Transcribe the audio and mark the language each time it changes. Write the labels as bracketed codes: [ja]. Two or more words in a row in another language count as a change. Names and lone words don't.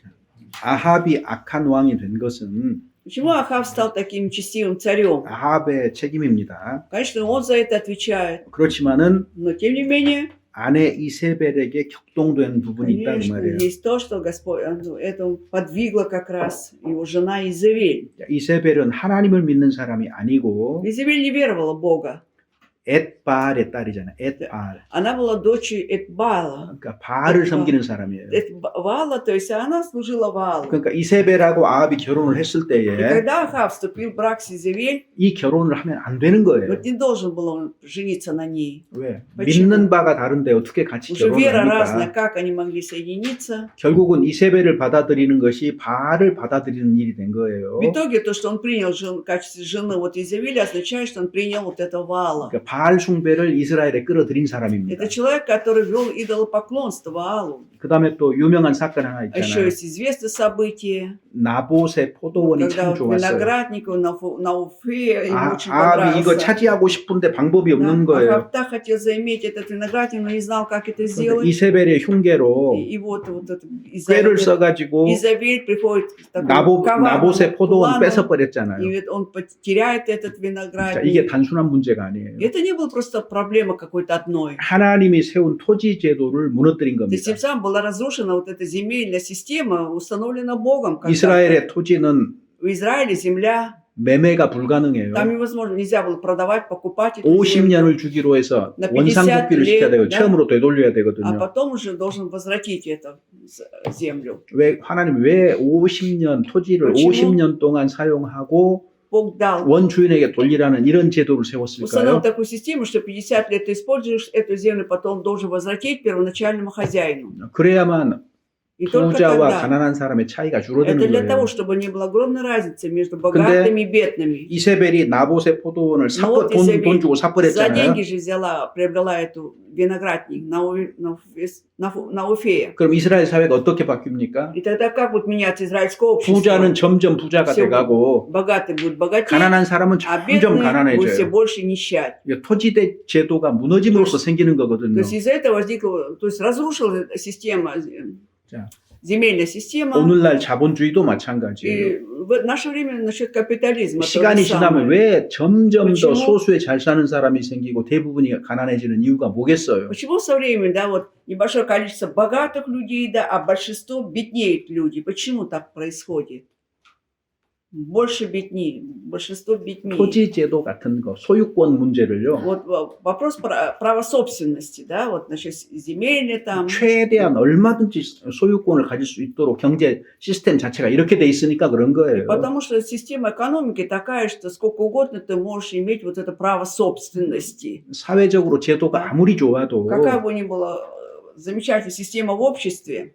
[ko] 아합이 악한 왕이 된 것은 [ru] Почему Ахав стал таким нечестивым царем? [ko] 아합의 책임입니다. [ru] Конечно, он за это отвечает. [ko] 그렇지만은 [ru] Но тем не менее, [ko] 아내 이세벨에게 격동된 부분이 있다 그 [ru] конечно, [ko] 말이에요. [ru] есть то, что Господь, это подвигло как раз его жена Изавель. [ko] 이세벨은 하나님을 믿는 사람이 아니고 [ru] Изавель не веровала в Бога. [ko] 엣바알의 딸이잖아요. 엣바알. [ru] Она была дочерью Этбала. [ko] 그러니까 바알을 섬기는 사람이에요. [ru] Этбала, то есть она служила Ваалу. [ko] 그러니까 이세벨하고 아합이 결혼을 했을 [ru] И [ko] 때에 [ru] когда Ахав вступил в брак с Изавель, [ko] 이 결혼을 하면 안 되는 거예요. [ru] вот не должен был он жениться на ней. [ko] 왜? [ru] почему? [ko] 믿는 바가 다른데 어떻게 같이 [ru] Уже [ko] 결혼을 [ru] вера разная, [ko] 합니까? [ru] как они могли соединиться? [ko] 결국은 이세벨을 받아들이는 것이 바알을 받아들이는 일이 된 거예요. [ru] В итоге то, что он принял в качестве жены вот Изавеля, означает, что он принял вот это Ваала. [ko] 그러니까 바알 숭배를 이스라엘에 끌어들인 [ru] Это [ko] 사람입니다. [ru] человек, который вел идолопоклонство Ваалу. [ko] 그 다음에 또 유명한 사건 하나 [ru] А еще [ko] 있잖아요. [ru] есть известное событие, [ko] 나봇의 포도원이 [ru] когда [ko] 참 [ru] вот [ko] 좋았어요. [ru] винограднику на Уфе ему очень [ko] 아합이 이거 [ru] понравился. [ko] 차지하고 싶은데 방법이 [ru] Да, [ko] 없는 거예요. [ru] Ахав так хотел заиметь этот виноградник, но не знал, как это [ko] 그런데 [ru] сделать. [ko] 이세벨의 흉계로 [ru] И вот этот [ko] 꾀를 써가지고 [ru] Изавель приходит к такому [ko] 나봇의 [ru] коварному [ko] 포도원 [ru] плану, [ko] 뺏어버렸잖아요. [ru] и ведь он потеряет этот [ko] 자, [ru] виноградник. [ko] 이게 단순한 문제가 아니에요. [ru] Это не была просто проблема какой-то одной. [ko] 하나님이 세운 토지 제도를 무너뜨린 [ru] То есть [ko] 겁니다. [ru] тем самым была разрушена вот эта земельная система, установлена Богом. когда-то. [ko] 이스라엘의 토지는 [ru] В Израиле земля, [ko] 매매가 불가능해요. [ru] там невозможно, нельзя было продавать, покупать эту землю, [ko] 50년을 주기로 해서 나 50 원상복귀를 시켜야 되고 네. 처음으로 되돌려야 [ru] а [ko] 되거든요. [ru] потом уже должен возвратить эту землю. [ko] 왜 하나님 왜 50년 토지를 [ru] почему? [ko] 50년 동안 사용하고 [ru] Бог дал, [ko] 원주인에게 돌리라는 이런 제도를 [ru] установил [ko] 세웠을까요? [ru] такую систему, что 50 лет ты используешь эту землю, потом должен возвратить первоначальному хозяину. [ko] 그래야만 [ru] И только [ko] 부자와 [ru] тогда. [ko] 가난한 사람의 차이가 [ru] Это [ko] 줄어드는 [ru] для того, [ko] 거예요. [ru] чтобы не было огромной разницы между богатыми и бедными. [ko] 이세벨이 나봇의 포도원을 [ru] вот 이세벨 [ko] 돈 주고 [ru] За [ko] 삽벌했잖아요. [ru] деньги же приобрела эту виноградник на Уфе. [ko] 그럼 이스라엘 사회가 어떻게 바뀝니까? [ru] И тогда как будет меняться израильское общество? [ko] 부자는 점점 부자가 [ru] Всё. [ko] 돼가고 [ru] Богатый будет богатеть, [ko] 가난한 사람은 [ru] а [ko] 점점 [ru] бедный будет все [ko] 가난해져요. [ru] больше нищать. [ko] 이게 토지대 제도가 무너짐으로써 생기는 [ru] То [ko] 거거든요. [ru] есть из-за этого возникла, то есть разрушилась система, [ko] 자, [ru] земельная система. [ko] 오늘날 자본주의도 마찬가지예요. [ru] И в наше время насчет капитализма. то же [ko] 시간이 지나면 [ru] самое. [ko] 왜 점점 더 [ru] почему? [ko] 소수에 잘 사는 사람이 생기고 대부분이 가난해지는 이유가 뭐겠어요? [ru] Почему со временем, да, вот небольшое количество богатых людей, да, а большинство беднеют люди? Почему так происходит? Больше беднее, большинство беднее. [ko] 토지 제도 같은 거, 소유권 문제를요. [ru] Вот вопрос права собственности, да, вот насчет земельной там. [ko] 최대한 얼마든지 소유권을 가질 수 있도록 경제 시스템 자체가 이렇게 돼 있으니까 그런 거예요. [ru] Потому что система экономики такая, что сколько угодно ты можешь иметь вот это право собственности. [ko] 사회적으로 제도가 아무리 좋아도 [ru] Какая бы ни была замечательная система в обществе,